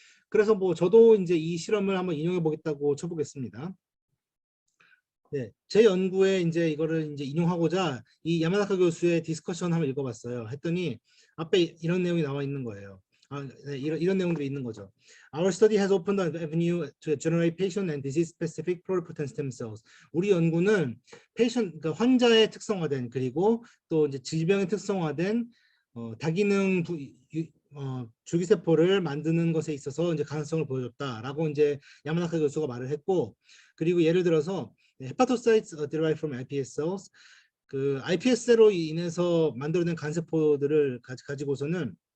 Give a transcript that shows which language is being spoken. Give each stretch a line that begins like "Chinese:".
Korean: 그래서 뭐 저도 이제 이 실험을 한번 인용해 보겠다고 쳐보겠습니다. 제 연구에 이제 이거를 이제 인용하고자 이 야마나카 교수의 디스커션 한번 읽어봤어요. 했더니 앞에 이런 내용이 나와 있는 거예요. 이런 내용들이 있는 거죠.
English: Our study has opened an avenue to generate patient and disease-specific pluripotent stem cells.
Korean: 우리 연구는 그러니까 환자의 특성화된 그리고 또 이제 질병의 특성화된 다기능 줄기세포를 만드는 것에 있어서 이제 가능성을 보여줬다라고 이제 야마나카 교수가 말을 했고, 그리고 예를 들어서
English: hepatocytes derived from iPS cells,
Korean: 그 iPS로 인해서 만들어낸 간세포들을 가지고서는